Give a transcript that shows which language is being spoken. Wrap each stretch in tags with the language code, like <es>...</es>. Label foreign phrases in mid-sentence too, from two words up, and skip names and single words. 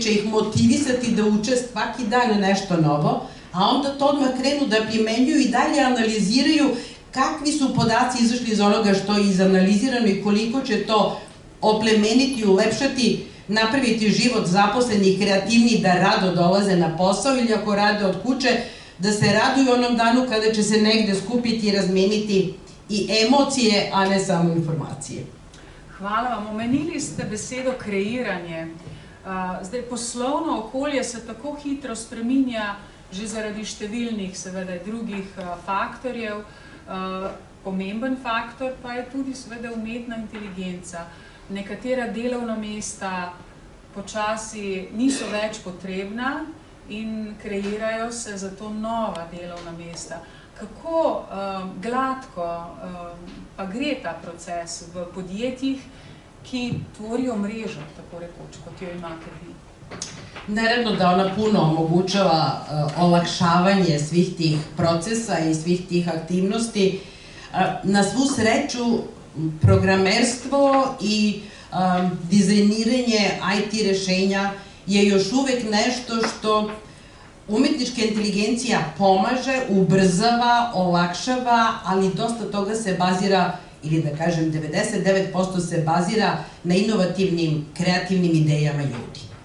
<sr>će ih motivisati da uče svaki dan nešto novo, a onda to odmah krenu da primenjuju i dalje analiziraju kakvi su podaci izašli iz onoga što je izanalizirano i koliko će to oplemeniti, ulepšati, napraviti život zaposlenih, kreativniji, da rado dolaze na posao ili ako rade od kuće, da se raduju onom danu kada će se negde skupiti i razmeniti i emocije, a ne samo informacije. Hvala vam.</sr> <sl>Omenili ste besedo kreiranje. Zdaj, poslovno okolje se tako hitro spreminja že zaradi številnih, seveda, drugih faktorjev. Pomemben faktor pa je tudi seveda umetna inteligenca. Nekatera delovna mesta počasi niso več potrebna in kreirajo se zato nova delovna mesta. Kako gladko pa gre ta proces v podjetjih, ki tvorijo mrežo, tako rekoč, kot jo imate vi?</sl> <sr>Naravno da ona puno omogućava olakšavanje svih tih procesa i svih tih aktivnosti. Na svu sreću, programerstvo i dizajniranje IT rešenja je još uvek nešto što umetnička inteligencija pomaže, ubrzava, olakšava, ali dosta toga se bazira, ili da kažem 99% se bazira na inovativnim, kreativnim idejama ljudi,</sr>